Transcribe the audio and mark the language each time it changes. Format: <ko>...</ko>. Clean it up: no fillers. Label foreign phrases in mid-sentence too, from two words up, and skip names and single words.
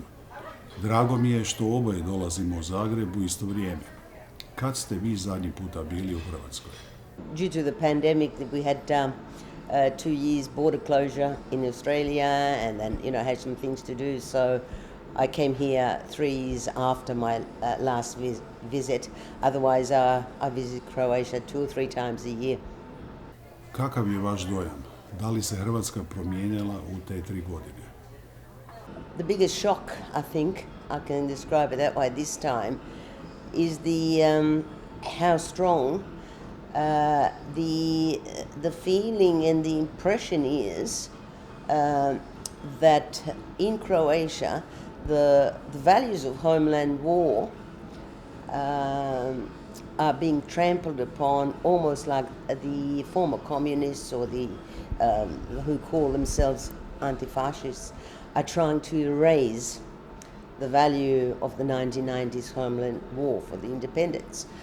<hr>Drago mi je što oboje dolazimo u Zagreb u isto vrijeme. Kad ste vi zadnji puta bili u Hrvatskoj?</hr> <en>Due to the pandemic, we had 2 years border closure in Australia, and then had some things to do. So I came here 3 years after my last visit. Otherwise, I visit Croatia 2 or 3 times a year.</en> <hr>Kakav je vaš dojam? Da li se Hrvatska promijenila u te 3 godine?</hr> <en>The biggest shock, I think, I can describe it that way this time, is how strong the feeling and the impression is that in Croatia the values of homeland war are being trampled upon, almost like the former communists or the who call themselves anti-fascists are trying to erase the value of the 1990s homeland war for the independence.</en>